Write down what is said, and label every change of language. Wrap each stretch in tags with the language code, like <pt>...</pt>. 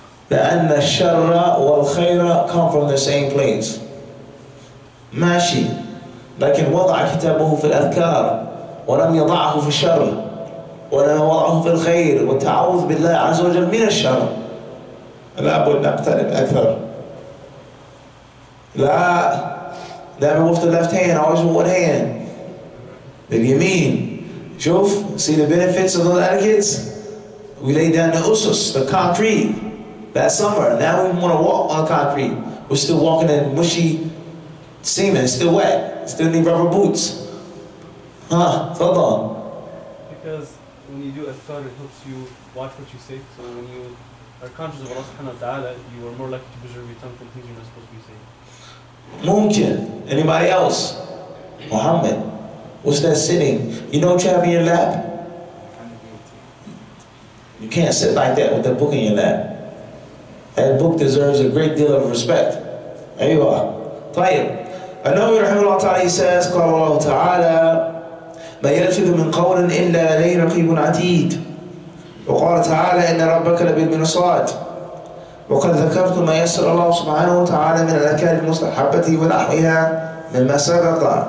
<ar>لأن الشر والخير</ar> <en>come from the same place.</en> <ar>ماشي. لكن وضع كتابه في الأذكار ولم يضعه في الشر ولم وضعه في الخير والتعوذ بالله عز وجل من الشر. لابد نقترب أكثر.</ar> <en>لا never with the left hand, always with one hand.</en> <ar>باليمين.</ar> <en>شوف, see the benefits of those etiquettes? We lay down the usus, the concrete. That summer, now we want to walk on concrete. We're still walking in mushy cement, it's still wet. Still need rubber boots.</en> <ar>تفضل.</ar> <en>Because when you do adhkar, it helps you watch what you say. So when you are conscious of Allah subhanahu wa ta'ala, you are more likely to preserve your tongue from things you're not supposed to be saying. ممكن. Anybody else? Muhammad. What's that sitting? You know what you have in your lap? You can't sit like that with that book in your lap. That book deserves a great deal of respect. There you are. طيب.</en> <ar>النووي رحمه الله تعالى</ar> <en>he says</en> <ar>قال الله تعالى ما يلفظ من قول إلا لديه رقيب عتيد. وقال تعالى إن ربك لبالمرصاد. وقد ذكرت ما يسر الله سبحانه وتعالى من الأذكار المستحبة ونحوها مما سبق.</ar>